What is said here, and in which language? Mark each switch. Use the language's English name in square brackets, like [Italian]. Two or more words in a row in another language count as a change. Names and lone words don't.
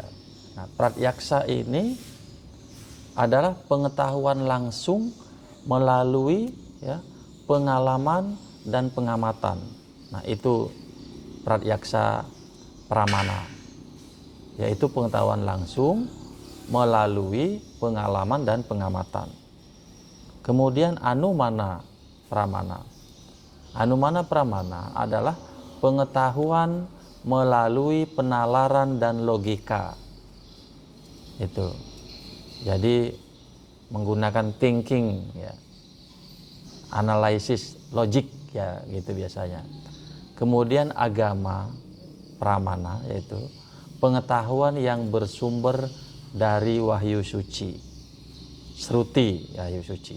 [Indonesian] Nah, pratyaksa ini adalah pengetahuan langsung melalui ya, pengalaman dan pengamatan. Nah, itu pratyaksa pramana, yaitu pengetahuan langsung melalui pengalaman dan pengamatan. Kemudian anumana pramana. Anumana pramana adalah pengetahuan melalui penalaran dan logika. Itu. Jadi menggunakan thinking ya. Analisis logik ya, gitu biasanya. Kemudian agama pramana, yaitu pengetahuan yang bersumber dari wahyu suci, Shruti wahyu suci.